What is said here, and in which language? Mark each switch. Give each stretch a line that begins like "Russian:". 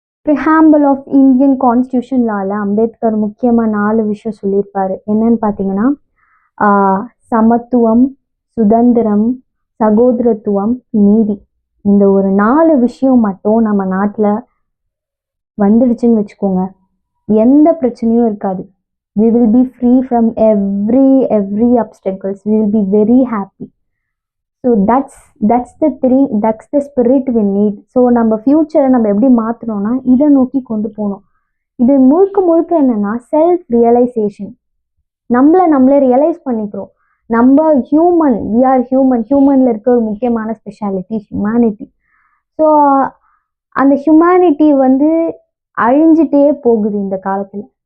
English: preamble of Indian constitution
Tamil: லால அம்பேத்கர் முக்கியமாக 4 விஷயம் சொல்லியிருப்பாரு. என்னன்னு பார்த்தீங்கன்னா சமத்துவம், சுதந்திரம், சகோதரத்துவம், நீதி. இந்த ஒரு 4 விஷயம் மட்டும் நம்ம நாட்டில் வந்துடுச்சுன்னு வச்சுக்கோங்க, எந்த பிரச்சனையும் இருக்காது.
English: we will be free from every obstacles, we will be very happy. So that's the spirit we need.
Tamil: So நம்ம ஃபியூச்சரை நம்ம எப்படி மாற்றணும்னா இதை நோக்கி கொண்டு போகணும். இது முழுக்க என்னன்னா செல்ஃப் ரியலைசேஷன். நம்மளே ரியலைஸ் பண்ணிக்கிறோம். நம்ம ஹியூமன்,
English: we are
Tamil: ஹியூமனில் இருக்க ஒரு முக்கியமான ஸ்பெஷாலிட்டி ஹியூமனிட்டி. ஸோ அந்த ஹியூமனிட்டி வந்து அழிஞ்சிட்டே போகுது இந்த காலத்தில்.